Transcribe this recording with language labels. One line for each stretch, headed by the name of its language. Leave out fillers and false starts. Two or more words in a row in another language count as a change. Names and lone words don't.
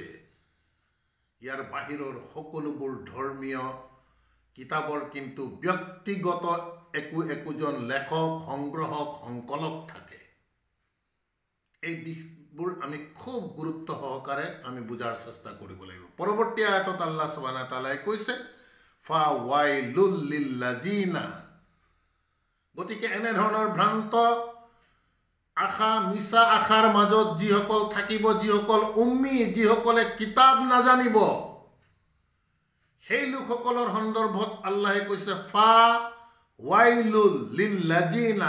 Assamese: ইয়াৰ বাহিৰৰ সকলোবোৰ ধৰ্মীয় কিতাপৰ কিন্তু ব্যক্তিগত একোজন লেখক, সংগ্ৰহক, সংকলক থাকে। এই দিশবোৰ আমি খুব গুৰুত্ব সহকাৰে আমি বুজাৰ চেষ্টা কৰিব লাগিব। পৰৱৰ্তী আয়াতত আল্লাহ
Arabic: سبحانه وتعالى
Assamese: কৈছে
Arabic: فويل للذين.
Assamese: গতিকে এনেধৰণৰ ভ্ৰান্ত আশা, মিছা আশাৰ মাজত যিসকল থাকিব, যিসকল উম্মি, যিসকলে কিতাপ নাজানিব, সেই লোকসকলৰ সন্দৰ্ভত আল্লাহে কৈছে
Arabic: فويل للذين.